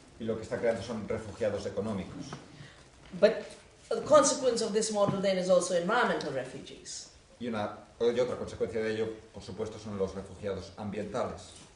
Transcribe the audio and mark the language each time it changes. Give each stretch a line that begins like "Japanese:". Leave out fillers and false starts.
Spanish: Y lo que está creando son refugiados económicos.
English: But the consequence of this model then is also environmental refugees.
Spanish: Y otra consecuencia de ello, por supuesto, son los refugiados ambientales.